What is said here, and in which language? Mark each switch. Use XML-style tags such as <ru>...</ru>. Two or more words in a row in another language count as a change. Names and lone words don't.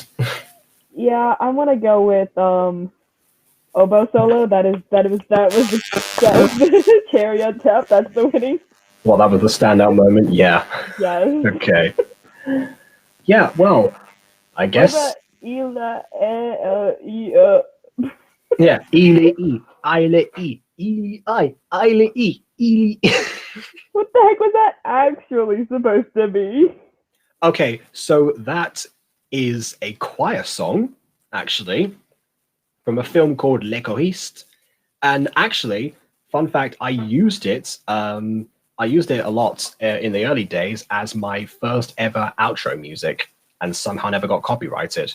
<en>Yeah, I'm gonna go with oboe solo. That was the cherry on top. That's the winning. Well, that was the standout moment. Yeah. Yes. Okay. Yeah. Well, I guess. Yeah. Ile e, ile e, ili I, ile e, ili. What the heck was that actually supposed to be? Okay, so that is a choir song, actually, from a film called Les Choristes. And actually, fun fact, I used it a lot in the early days as my first ever outro music, and somehow never got copyrighted.</en>